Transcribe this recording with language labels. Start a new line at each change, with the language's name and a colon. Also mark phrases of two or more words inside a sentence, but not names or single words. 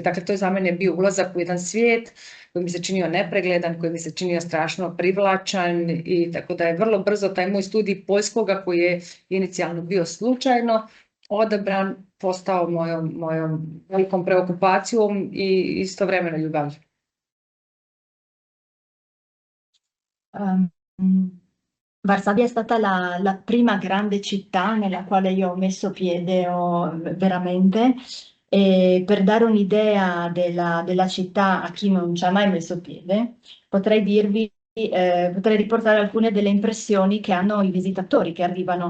Croatian: Dakle, to je za mene bio ulazak u jedan svijet koji mi se činio nepregledan, koji mi se činio strašno privlačan i tako da je vrlo brzo taj moj studij poljskoga koji je inicijalno bio slučajno odabran, postao mojom velikom preokupacijom i istovremeno ljubavlju.
Italian: Varsavia è stata la prima grande città nella quale io ho messo piede veramente, e per dare un'idea della città a chi non ci ha mai messo piede, potrei riportare alcune delle impressioni che hanno i visitatori che arrivano.